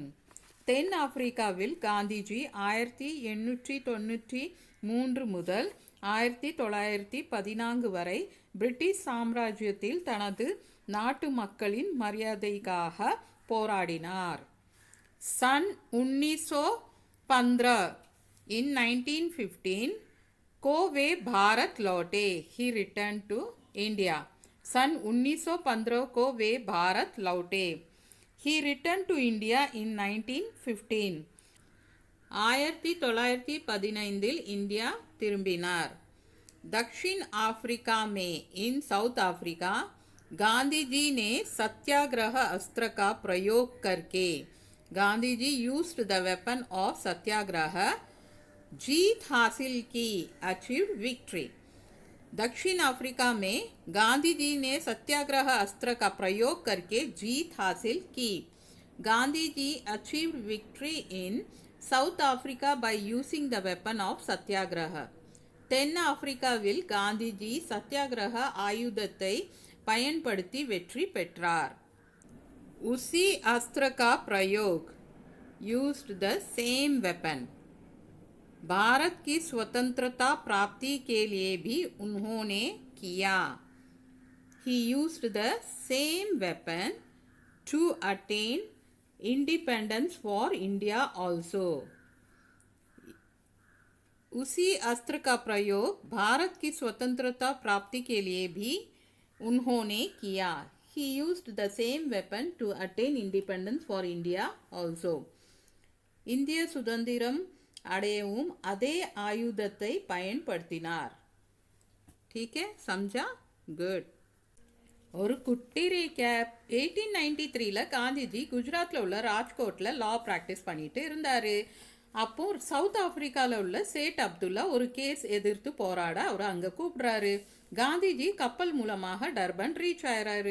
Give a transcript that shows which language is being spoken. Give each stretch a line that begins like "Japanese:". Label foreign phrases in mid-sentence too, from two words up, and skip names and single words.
Tamil: தென் ஆப்பிரிக்காவில் காந்திஜி 1893 முதல் 1914 வரை பிரிட்டிஷ் சாம்ராஜ்யத்தில் தனது நாட்டு மக்களின் மரியாதைக்காக போராடினார்.
Hindi: सन 1915 in 1915 को वे भारत लौटे,
English: he returned to India.
Hindi: सन 1915 को वे भारत लौटे,
English: he returned to India in 1915.
Tamil: 1915 இந்தியா திரும்பினார்.
Hindi: दक्षिण अफ्रीका में,
English: in South Africa,
Hindi: गांधी जी ने सत्याग्रह अस्त्र का प्रयोग करके, गांधी जी
English: used the weapon of Satyagraha,
Hindi: जीत हासिल की,
English: achieved victory.
Hindi: दक्षिण अफ्रीका में गांधी जी ने सत्याग्रह अस्त्र का प्रयोग करके जीत हासिल की.
English: Gandhi ji achieved victory in South Africa by using the weapon of Satyagraha.
Tamil: தென் ஆப்பிரிக்காவில் காந்திஜி சத்தியாகிரக ஆயுதத்தை பயன்படுத்தி வெற்றி பெற்றார்.
Hindi: उसी अस्त्र का प्रयोग,
English: used the same weapon.
Hindi: भारत की स्वतंत्रता प्राप्ति के लिए भी उन्होंने किया.
English: He used the same weapon to attain independence for India also.
Hindi: उसी अस्त्र का प्रयोग भारत की स्वतंत्रता प्राप्ति के लिए भी उन्होंने किया.
English: He used the same weapon to attain independence for India also.
Tamil: இந்திய சுதந்திரம் அடையவும் அதே ஆயுதத்தை பயன்படுத்தினார்.
Hindi: ठीक है, समझा? गुड.
Tamil: ஒரு குட்டி ரீகேப். 1893 காந்திஜி குஜராத்தில் உள்ள ராஜ்கோட்டில்
English: law practice
Tamil: பண்ணிட்டு இருந்தார். அப்போ சவுத் ஆப்பிரிக்காவில் உள்ள சேட் அப்துல்லா ஒரு கேஸ் எதிர்த்து போராட அவர் அங்கே கூப்பிடுறாரு. காந்திஜி கப்பல் மூலமாக டர்பன் ரீச் ஆயிறாரு.